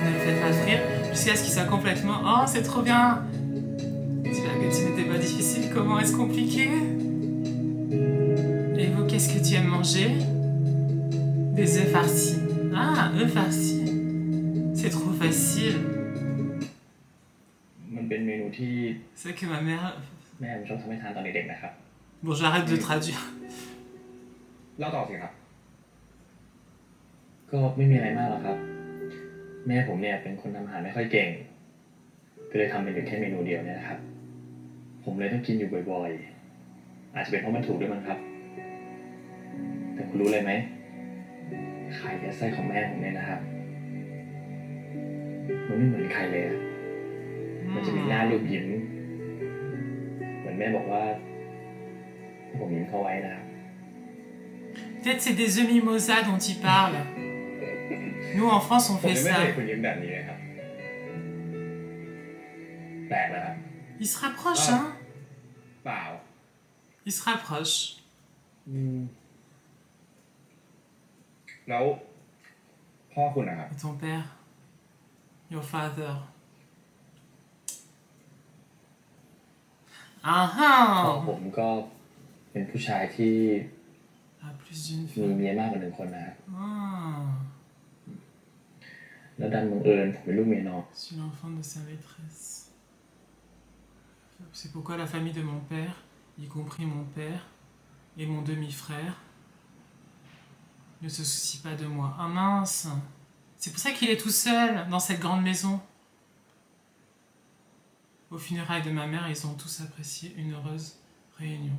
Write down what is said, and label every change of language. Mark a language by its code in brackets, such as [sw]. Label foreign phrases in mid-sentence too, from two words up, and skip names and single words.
[fr] Ne le faites pas frire jusqu'à ce qu'il soit complètement... Oh, c'est trop bien! J'espère que tu n'étais pas difficile. Comment est-ce compliqué? Et vous, qu'est-ce que tu aimes manger? Des œufs farcis. Ah, œufs farcis. C'est trop facile. [th] มันเป็นเมนูที่ [fr] C'est que ma mère... [th] แม่ผมชอบทำให้ทานตอนเด็กๆนะครับ [fr] Bon, j'arrête de traduire. [th] เล่าต่อสิครับ ก็ไม่มีอะไรมากหรอกครับ แม่ผมเนี่ยเป็นคนทำอาหารไม่ค่อยเก่ง ก็เลยทำเป็นอยู่แค่เมนูเดียวเนี่ยนะครับ ผมเลยต้องกินอยู่บ่อยๆ อาจจะเป็นเพราะมันถูกด้วยมั้งครับ แต่คุณรู้เลยไหมไข่ยัดไส้ของแม่ผมเนี่ยนะครับ มันไม่เหมือนใครเลยอะมันจะมีหน้ารูปยิ้มเหมือนแม่บอกว่าให้ผมยิ้มเข้าไว้นะครับ [fr] Peut-être c'est des œufs mimosa dont il parle. Nous, en France, on [th] ผม [fr] fait [th] ยังไม่ [fr] ça. [th] เคยคุณยิ้มแบบนี้เลยครับแปลกนะครับ [fr] Il se rapproche, hein? [th] เปล่า [fr] Il se rapproche. [th] แล้วพ่อคุณนะครับ [fr] Et ton père? [en] Your father? [th] พ่อ Ah ผมก็เป็นผู้ชายที่ [fr] ah! Ah, plus d'une [th] มี [fr] fois. [th] เมียมากกว่า1 คนนะครับ Ah. แล้วดันบังเอิญผมเป็นลูกเมียน้อง [fr] Je suis l'enfant de sa maîtresse. C'est pourquoi la famille de mon père, y compris mon père et mon demi-frère, ne se soucie pas de moi. Ah mince! C'est pour ça qu'il est tout seul dans cette grande maison. Au funérailles de ma mère, ils ont tous apprécié une heureuse réunion.